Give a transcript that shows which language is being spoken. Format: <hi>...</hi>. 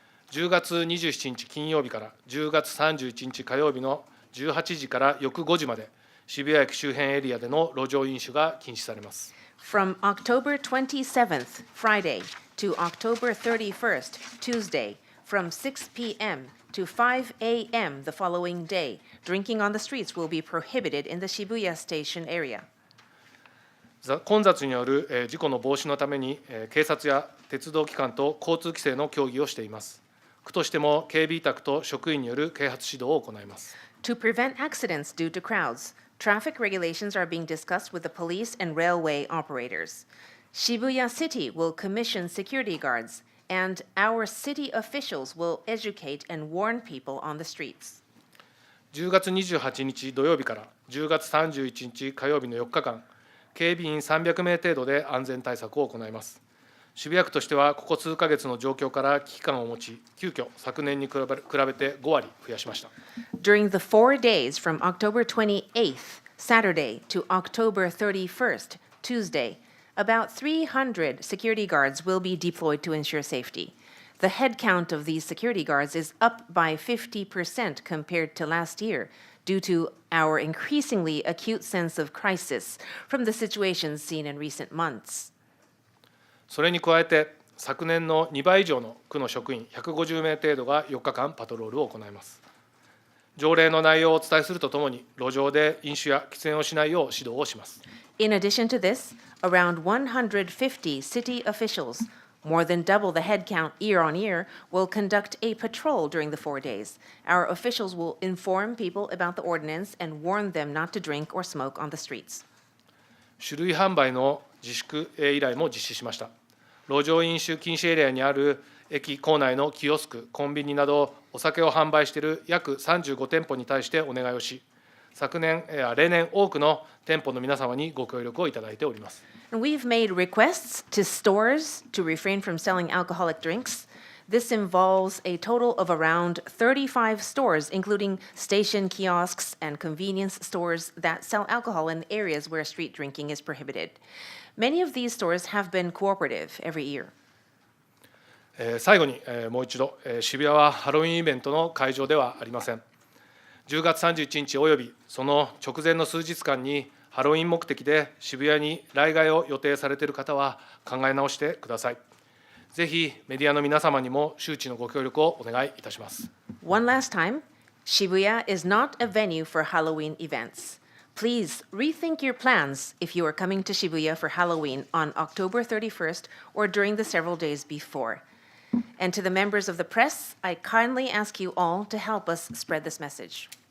<ja>10月27日金曜日から10月31日火曜日の18時から翌5時まで、渋谷駅周辺エリアでの路上飲酒が禁止されます。</ja> <en>From October 27th, Friday, to October 31st, Tuesday, from 6 p.m. to 5 a.m. the following day, drinking on the streets will be prohibited in the Shibuya Station area.</en> <ja>混雑による事故の防止のために、警察や鉄道機関と交通規制の協議をしています。区としても警備委託と職員による啓発指導を行います。</ja> <en>To prevent accidents due to crowds, traffic regulations are being discussed with the police and railway operators. Shibuya City will commission security guards, and our city officials will educate and warn people on the streets.</en> <ja>10月28日土曜日から10月31日火曜日の4日間、警備員300名程度で安全対策を行います。渋谷区としては、ここ数ヶ月の状況から危機感を持ち、急遽昨年に比べて5割増やしました。</ja> <en>During the 4 days from October 28th, Saturday, to October 31st, Tuesday, about 300 security guards will be deployed to ensure safety. The head count of these security guards is up by 50% compared to last year due to our increasingly acute sense of crisis from the situations seen in recent months.</en> <ja>それに加えて、昨年の2倍以上の区の職員150名程度が4日間パトロールを行います。条例の内容をお伝えするとともに、路上で飲酒や喫煙をしないよう指導をします。</ja> <en>In addition to this, around 150 city officials, more than double the head count year on year, will conduct a patrol during the 4 days. Our officials will inform people about the ordinance and warn them not to drink or smoke on the streets.</en> <ja>酒類販売の自粛依頼も実施しました。路上飲酒禁止エリアにある駅構内のキオスク、コンビニなどお酒を販売している約35店舗に対してお願いをし、例年多くの店舗の皆様にご協力をいただいております。</ja> <en>And we've made requests to stores to refrain from selling alcoholic drinks. This involves a total of around 35 stores, including station kiosks and convenience stores that sell alcohol in areas where street drinking is prohibited. Many of these stores have been cooperative every year.</en> <ja>最後にもう一度、渋谷はハロウィンイベントの会場ではありません。 10月31日およびその直前の数日間にハロウィン目的で渋谷に来街を予定されている方は考え直してください。ぜひメディアの皆様にも周知のご協力をお願いいたします。</ja> <en>One last time, Shibuya is not a venue for Halloween events. Please rethink your plans if you are coming to Shibuya for Halloween on October 31st or during the several days before. And to the members of the press, I kindly ask you all to help us spread this message.</en>